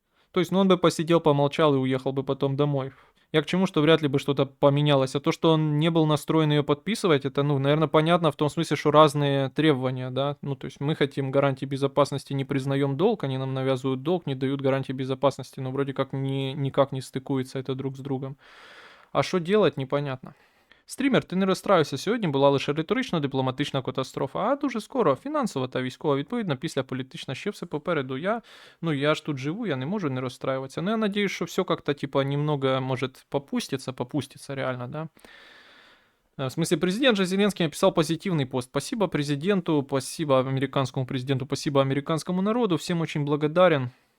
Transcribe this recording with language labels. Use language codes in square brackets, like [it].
[ru] То есть, ну, он бы посидел, помолчал и уехал бы потом домой. Я к чему, что вряд ли бы что-то поменялось. А то, что он не был настроен ее подписывать, это, ну, наверное, понятно в том смысле, что разные требования, да. Ну, то есть мы хотим гарантии безопасности, не признаем долг, они нам навязывают долг, не дают гарантии безопасности, но вроде как никак не стыкуется это друг с другом. А що делать, непонятно. [uk] Стрімер, ти не розстраюйся, сьогодні була лише риторично-дипломатична катастрофа, а дуже скоро фінансова та військова, відповідно, після політична ще все попереду. Я ж тут живу, я не можу не розстраюватися. [ru] Но я надеюсь, [uk] що все [ru] как-то, типа, немного, может, попустится реально, да. В смысле, президент же Зеленский написал позитивный пост. Спасибо президенту, спасибо американскому президенту, спасибо американскому народу, всем очень благодарен.